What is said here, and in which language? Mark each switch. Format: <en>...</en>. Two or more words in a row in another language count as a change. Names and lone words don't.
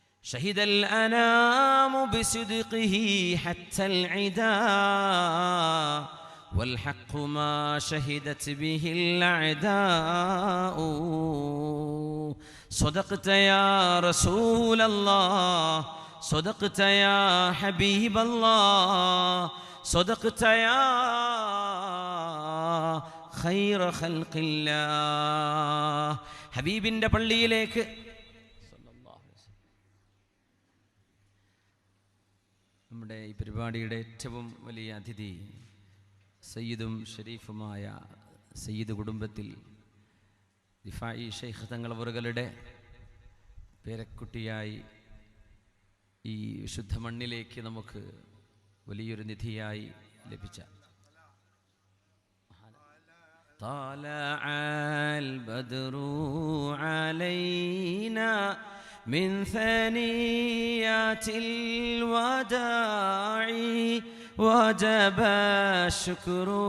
<ar>شهد الأنام بصدقه حتى العداء والحق ما شهدت به الأعداء صدقت يا رسول الله صدقت يا حبيب الله صدقت يا خير خلق الله</ar> <ml>ഹബീബിൻ്റെ പള്ളിയിലേക്ക് നമ്മുടെ ഈ പരിപാടിയുടെ ഏറ്റവും വലിയ അതിഥി സയ്യിദും ഷരീഫുമായ സയ്യിദ് കുടുംബത്തിൽ ദിഫായി ഷെയ്ഖ് തങ്ങളവറുകളുടെ പേരക്കുട്ടിയായി ഈ വിശുദ്ധ മണ്ണിലേക്ക് നമുക്ക് വലിയൊരു നിധിയായി ലഭിച്ച</ml> <ar>طلع البدر علينا من ثنيات الوداع وجب الشكر</ar>